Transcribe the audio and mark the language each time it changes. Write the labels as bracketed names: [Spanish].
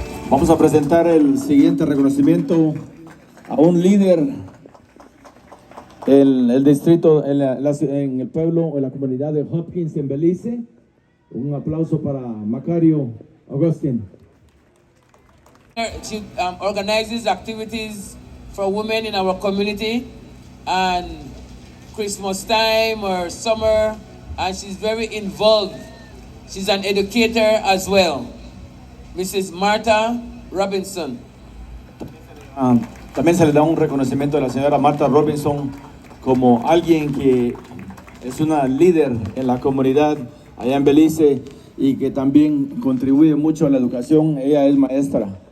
[Spanish] Vamos a presentar el siguiente reconocimiento a un líder en el distrito, en el pueblo, en la comunidad de Hopkins en Belice. Un aplauso para Macario Agustin. [English] She organizes activities for women in our community and Christmas time or summer, and she's very involved. She's an educator as well. Mrs. Martha Robinson. [Spanish] También se le da un reconocimiento a la señora Martha Robinson como alguien que es una líder en la comunidad allá en Belice y que también contribuye mucho a la educación. Ella es maestra.